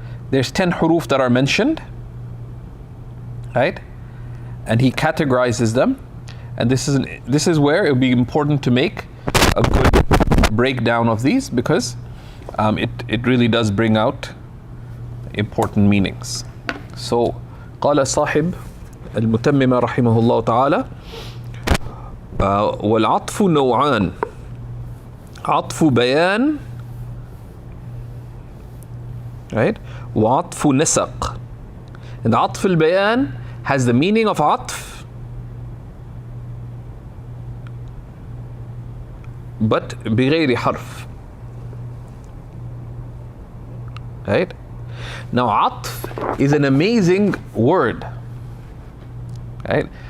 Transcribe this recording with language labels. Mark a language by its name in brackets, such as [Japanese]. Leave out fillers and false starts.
[English] There's 10 huruf that are mentioned, right? And he categorizes them. And this is where it would be important to make a good breakdown of these, because it really does bring out important meanings. [Arabic] So قال صاحب المتممة رحمه الله تعالى والعطف نوعان عطف بيان, right, وعطف نسق. [English] And عطف البيان has the meaning of عطف, but [Arabic] بغير حرف, [English] right? Now عطف is an amazing word, right?